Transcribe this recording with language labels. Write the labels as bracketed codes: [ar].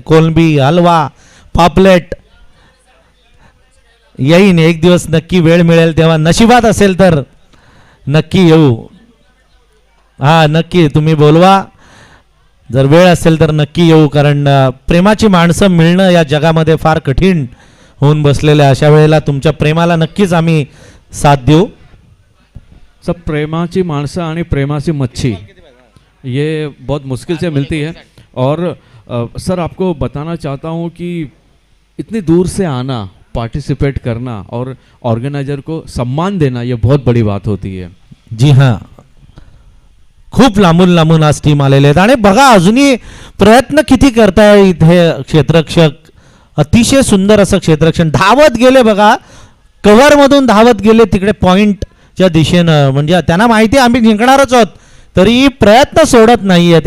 [mr] कोलंबी हलवा पापलेट येईन एक दिवस नक्की वेळ मिळेल तेव्हा नशिबात असेल तर नक्की येऊ. हा नक्की तुम्ही बोलवा जर वेळ असेल तर नक्की येऊ कारण प्रेमाची माणसं मिळणं या जगामध्ये फार कठीण होऊन बसलेलं आहे. अशा वेळेला तुमच्या प्रेमाला नक्कीच आम्ही साथ देऊ. [hi] सब [mr] प्रेमाची माणसं आणि प्रेमाची मच्छी [hi] ये बहुत मुश्किल से मिलती है और सर आपको बताना चाहता हूँ कि इतनी दूर से आना, पार्टिसिपेट करना और ऑर्गेनाइजर को सम्मान देना ये बहुत बड़ी बात होती है. [mr] जी हां, खूप लांबून लांबून आज टीम आलेले आहेत आणि बघा अजूनही प्रयत्न किती करताय इथे क्षेत्ररक्षक. अतिशय सुंदर असं क्षेत्ररक्षण धावत गेले बघा, कव्हर मधून धावत गेले तिकडे पॉइंटच्या दिशेनं. म्हणजे त्यांना माहिती आहे आम्ही जिंकणारच आहोत, तरी प्रयत्न सोडत नाहीयेत.